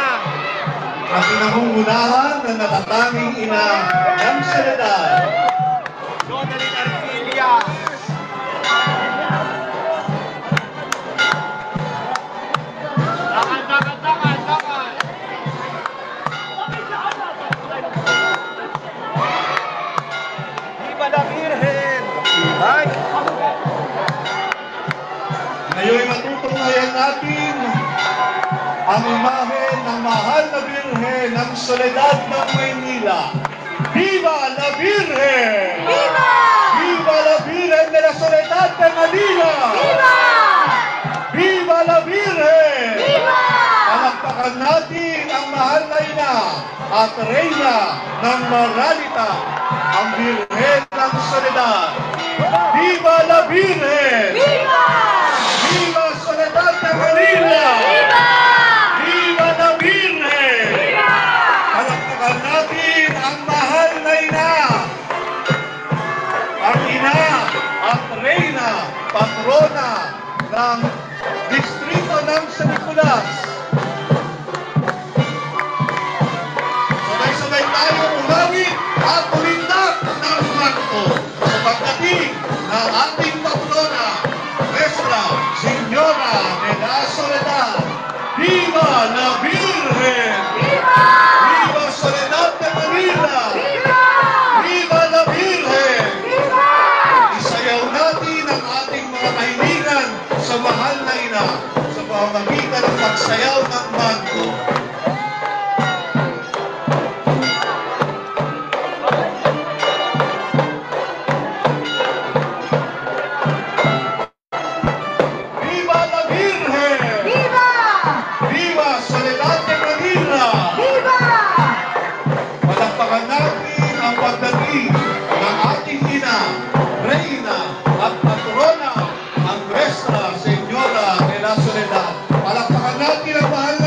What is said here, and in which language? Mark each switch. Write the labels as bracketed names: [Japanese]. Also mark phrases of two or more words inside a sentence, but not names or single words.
[Filipino] at pinangungunahan ng natatanging ina ng Soledad, Donalyn Arcilia. Dakan. [Spanish] Viva la Virgen! Ay! [Filipino] Ngayon matutunghayan natin ang imahe ng mahal na Birhen ng Soledad ng Maynila. [Spanish] Viva la Virgen! Viva! Viva la Virgen de la Soledad de Manila! Viva! Viva la Virgen! Viva! [Filipino] Palakpakan natin ang mahal na ina at reyna ng Moralita, ang Birhen ng Soledad. [Spanish] Viva la Virgen! Viva! Viva Soledad de Manila! Viva! Viva la Virgen! Viva! [Filipino] Palakpakan natin ang mahal na ina, ang ina at reyna, patrona ng distrito ng San Nicolas. Sabay-sabay tayo umawit at ulindak ng manto sa pagdating ng ating patrona, Nuestra Señora de la Soledad. [Spanish] Viva la Virgen! Viva! Viva Soledad de Manila! Viva! Viva la Virgen! Viva! [Filipino] Isayaw natin ang ating mga kaibigan sa mahal na ina sa pamamagitan ng pagsayaw ng manto. [Spanish] Viva la Virgen! Viva! Viva Soledad de Manila! Viva! [Filipino] Palakpakan natin ang pagdating ng ating ina, reyna at patrona, ang Nuestra Señora de la Soledad. Palakpakan natin ang